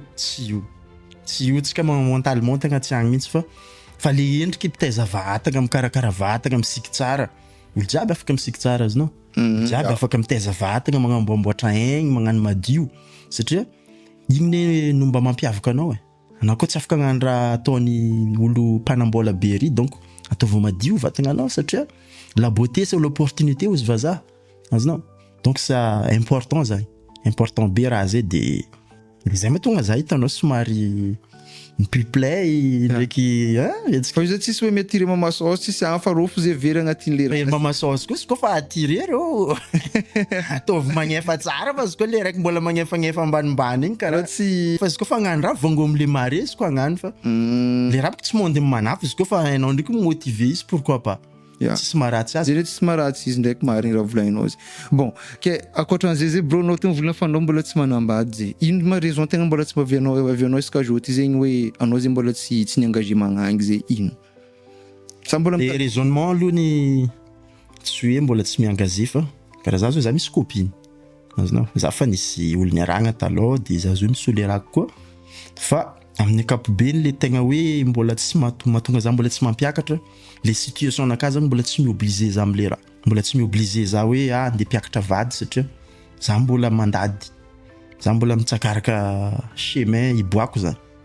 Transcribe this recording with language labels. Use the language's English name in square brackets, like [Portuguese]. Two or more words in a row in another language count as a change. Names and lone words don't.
[Malagasy] Tsy io tsika mentalement tegna tsy agny mihitsy fa le endriky pitaiza vatagna mikarakara vatagna misiky tsara olo jiaby afaka misiky tsara azonao. Jiaby afaka mitaiza vatagna magnamboamboatra aigny magnano madio satria igny no mba mampiavaka anao anao koa tsy afaka agnano raha ataony olo mpanambola be ry donc ataova madio vatagna anao satria [French] la beauté c'est l'opportunité [Malagasy] ozy vazaha azonao. [French] donc ça important [Malagasy] zany, important be raha zay de zay mahatonga za hitanao somary miplay ndraiky fa io zay tsisy hoe miatire mamasaosy tsisy fa rofo zay very agnatin'le raha mamasaosy koa koa fa atire rô ataovy magnefa tsara fa koa le raiky mbola magnefanefa ambanimbany igny karaha tsy fa izy koa fa hagnano raha vango am'le mare izy koa hagnano fa le raha tsy mondy manafo izy koa fa hainao ndraiky motiver izy [French] pourquoi pas [Malagasy] tsisy maharatsy azy zay tsisy maharatsy izy ndraiky marigny raha volainao izy bon ke akoatran'izay zay bro anao tegna volana fa anao mbola tsy manambady zay ino ma raison tegna mbola tsy avianao isaka joty zegny hoe anao zay mbola tsy niengagé magnangy zay ino sa mbola le raisonnement aloha ny tsy hoe mbola tsy miengagé fa karaha za zao za misy copine azonao za fa nisy olo niaragna taloha de za zao misy olo iarako koa fa amin'ny ankapobeny le tegna hoe mbola tsy mahatonga za mbola tsy mampiakatra le situation naka zany mbola tsy mioblige za am'le raha mbola tsy mioblige za hoe andeha mpiakatra vady satria za mbola mandady za mbola mitsakaraka chemin iboako zany